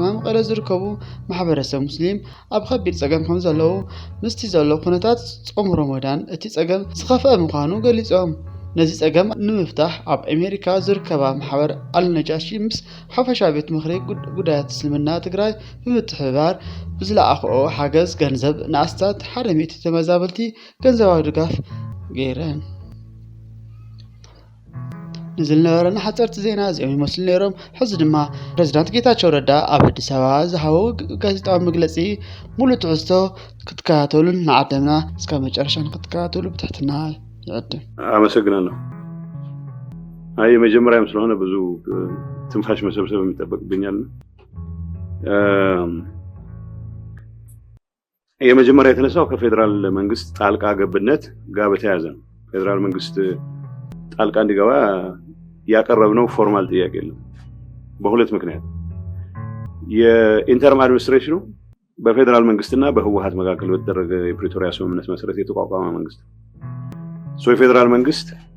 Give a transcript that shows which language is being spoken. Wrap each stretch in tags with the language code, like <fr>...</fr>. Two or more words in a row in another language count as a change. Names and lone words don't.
<ti>መቐለ ዝርከቡ ማሕበረሰብ ሙስሊም ኣብ ከቢድ ጸገም ከም ዘለዉ ምስቲ ዘሎ ኩነታት ጾም ረመዳን እቲ ጸገም ዝኸፍአ ምዃኑ ገሊጾም ነዚ ጸገም ንምፍታሕ ኣብ ኣሜሪካ ዝርከባ ማሕበር አልነጃሺ ምስ ሓፈሻ ቤት ምኽሪ ጉዳያት እስልምና ትግራይ ብምትሕብባር ብዝለኣኽኦ ሓገዝ ገንዘብ ንኣስታት 100 ተመዛበልቲ ገንዘባዊ ድጋፍ ገይረን ንዝል ነበረና ሓጸርቲ ዜና እዚኦም ይመስሉ ነይሮም ሕዚ ድማ ፕሬዝዳንት ጌታቸው ረዳ ኣብ አዲስ ኣበባ ዝሃቦ ጋዜጣዊ መግለጺ ሙሉእ ትሕዝቶ ክትከታተሉን ንዓድምና እስካብ መጨረሻ ክትከታተሉ ብትሕትና ይዕድም</ti> <am>አመሰግናለሁ የመጀመሪያም ስለሆነ ብዙ ትንፋሽ መሰብሰብ የሚጠበቅብኛል የመጀመሪያ የተነሳው ከፌደራል መንግስት ጣልቃ ገብነት ጋር በተያያዘ ነው ፌደራል መንግስት ጣልቃ እንዲገባ ያቀረብነው ፎርማል ጥያቄ የለም በሁለት ምክንያት የኢንተርም አድሚኒስትሬሽኑ በፌደራል መንግስትና በህወሓት መካከል በተደረገ የፕሪቶሪያ ስምምነት መሰረት የተቋቋመ መንግስት የፌደራል መንግስት</am>